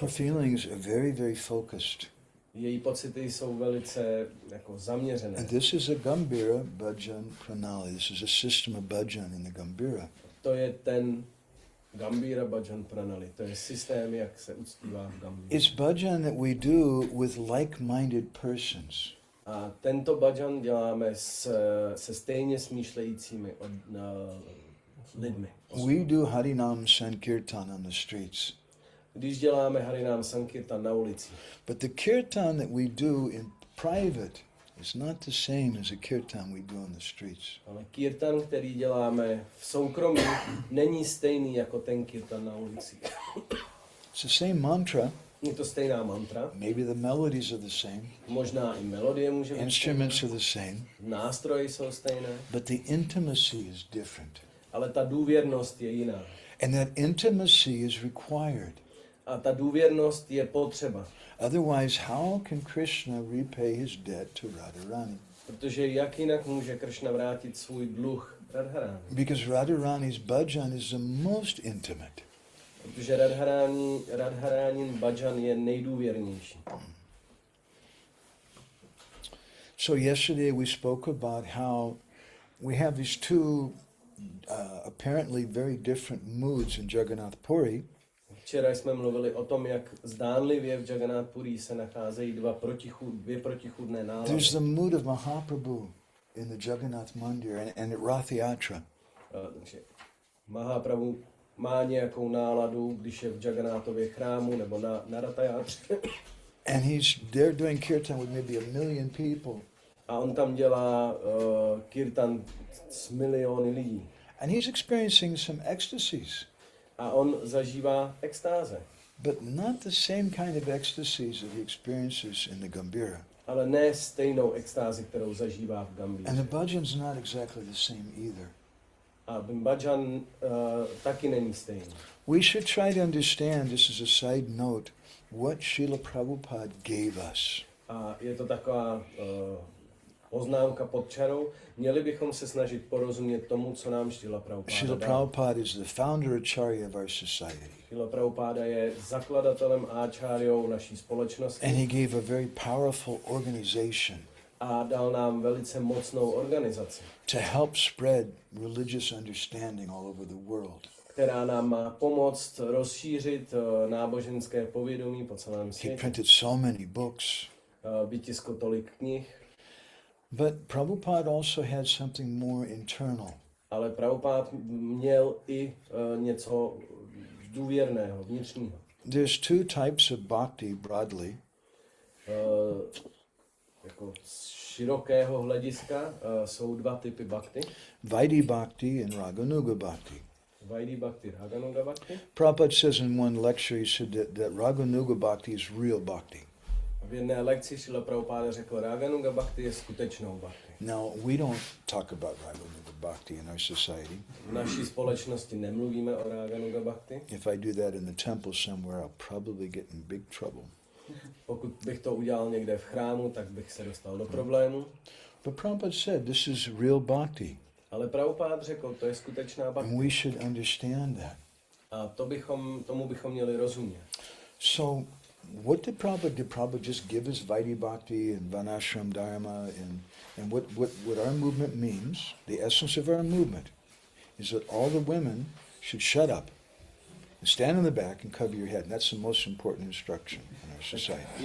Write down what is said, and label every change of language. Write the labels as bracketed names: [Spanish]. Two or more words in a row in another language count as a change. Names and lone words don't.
[English] Her [Czech] pocitech. [English] feelings are very, very focused. [Czech] Její pocity jsou velice jako zaměřené. [English] And this is a [Sanskrit] Gambhira Bhajan Pranali. [English] This is a system of bhajan in the Gambhira. [Czech] To je ten [Sanskrit] Gambhira Bhajan Pranali. [Czech] To je systém, jak se uctívá v Gambhira. [English] It's bhajan that we do with like-minded persons. [Czech] A tento bhajan děláme se stejně smýšlejícími lidmi. [English] We do [Sanskrit] Harinam Sankirtan [English] on the streets. [Czech] Když děláme [Sanskrit] Harinám Sankirtan [Czech] na ulici. [English] But the kirtan that we do in private is not the same as a kirtan we do on the streets. [Czech] Ale kirtan, který děláme v soukromí, není stejný jako ten kirtan na ulici. [English] It's the same mantra. [Czech] Je to stejná mantra. [English] Maybe the melodies are the same. [Czech] Možná i melodie může být [English] Instruments [Czech] stejná. [English] are the same. [Czech] Nástroje jsou stejné. [English] But the intimacy is different. [Czech] Ale ta důvěrnost je jiná. [English] And that intimacy is required. [Czech] A ta důvěrnost je potřeba. [English] Otherwise, how can Krishna repay his debt to Radharani? [Czech] Protože jak jinak může Krishna vrátit svůj dluh Radharani? [English] Because Radharani's bhajan is the most intimate. [Czech] Protože Radharanin bhajan je nejdůvěrnější. [English] So yesterday we spoke about how we have these two apparently very different moods in Jagannath Puri. [Czech] Včera jsme mluvili o tom, jak zdánlivě v Jagannath Puri se nacházejí dvě protichůdné nálady. [English] There's the mood of Mahaprabhu in the Jagannath Mandir and at Rath Yatra. [Czech] Takže Mahaprabhu má nějakou náladu, když je v Jagannathově chrámu nebo na Rathayátře. [English] And he's there doing kirtan with maybe 1 million people. [Czech] A on tam dělá kirtan s miliony lidí. [English] And he's experiencing some ecstasies. [Czech] A on zažívá extáze. [English] But not the same kind of ecstasies that he experiences in the Gambhira. [Czech] Ale ne stejnou extázi, kterou zažívá v Gambhíře. [English] And the bhajan's not exactly the same either. [Czech] A bhajan taky není stejný. [English] We should try to understand, this is a side note, what Srila Prabhupada gave us. [Czech] A je to taková poznámka pod čarou. Měli bychom se snažit porozumět tomu, co nám Srila Prabhupada [English] Srila [Czech] dal. [English] Prabhupada is the founder acharya of our society. [Czech] Srila Prabhupada je zakladatelem áčáriou naší společnosti. [English] And he gave a very powerful organization [Czech] a dal nám velice mocnou organizaci, [English] to help spread religious understanding all over the world. [Czech] která nám má pomoct rozšířit náboženské povědomí po celém [English] He [Czech] světě. [English] printed so many books. [Czech] Vytiskl tolik knih, [English] But Prabhupada also had something more internal. [Czech] ale Prabhupád měl i něco důvěrného, vnitřního. [English] There's two types of bhakti broadly. [Czech] Jako z širokého hlediska jsou dva typy bhakti. [Sanskrit] Vaidhi Bhakti and Raganuga Bhakti. Vaidhi Bhakti, Raganuga Bhakti. [English] Prabhupada says in one lecture, he said that [Sanskrit] Raganuga Bhakti [English] is real Bhakti. [Czech] V jedné lekci Šrila Prabhupáda řekl, [Sanskrit] Raganuga Bhakti [Czech] je skutečnou Bhakti. [English] Now, we don't talk about [Sanskrit] Raganuga Bhakti [English] in our society. [Czech] V naší společnosti nemluvíme o [Sanskrit] Raganuga Bhakti. [English] If I do that in the temple somewhere, I'll probably get in big trouble. [Czech] Pokud bych to udělal někde v chrámu, tak bych se dostal do problému. [English] But Prabhupada said this is real Bhakti. [Czech] Ale Prabhupád řekl, to je skutečná Bhakti. [English] And we should understand that. [Czech] A tomu bychom měli rozumět. [English] So, what did Prabhupada? Did Prabhupada just give us [Sanskrit] Vaidhi Bhakti [English] and [Sanskrit] Varnashram Dharma [English] and what our movement means, the essence of our movement, is that all the women should shut up and stand in the back and cover your head. And that's the most important instruction in our society.